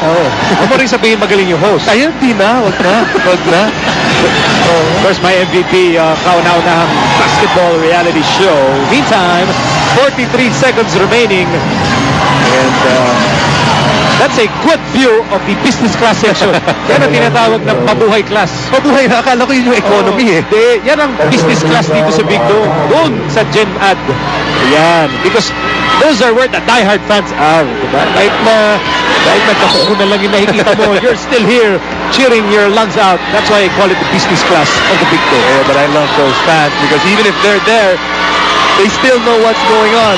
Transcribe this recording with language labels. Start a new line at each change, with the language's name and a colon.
Filipino: Huwag mo rin sabihin magaling yung host. Ayun, di na. Wag na.
English: Of course, my MVP, kauna-unahang basketball reality show. Meantime, 43 seconds remaining. And that's a good view of the business class section.
Filipino: Yan ang tinatawag na mabuhay class. Mabuhay na. Akala ko yun yung economy, Yan ang business class dito sa Big Dome. Doon sa Gen Ad. Yan.
English: Because those are where the diehard fans are.
Filipino: Diba? Kahit nagkakukunan lang yung nakikita mo,
English: you're still here cheering your lungs out. That's why I call it the business class of the Big Dome. Yeah, but I love those fans because even if they're there, they still know what's going on.